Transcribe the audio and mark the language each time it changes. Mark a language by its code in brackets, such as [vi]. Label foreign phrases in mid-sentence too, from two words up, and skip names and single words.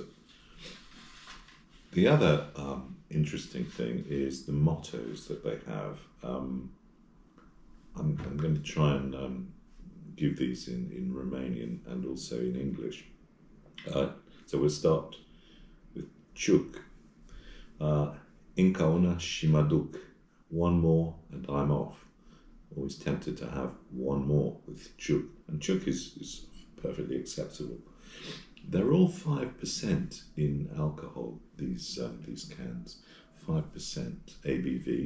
[en] The other interesting thing is the mottos that they have. I'm going to try and give these in Romanian and also in English. So we'll start with Chuk. [ro] Încă una și mă duc. [en] One more and I'm off. Always tempted to have one more with Chuk. And Chuk is perfectly acceptable. They're all 5% in alcohol, these cans. 5% ABV.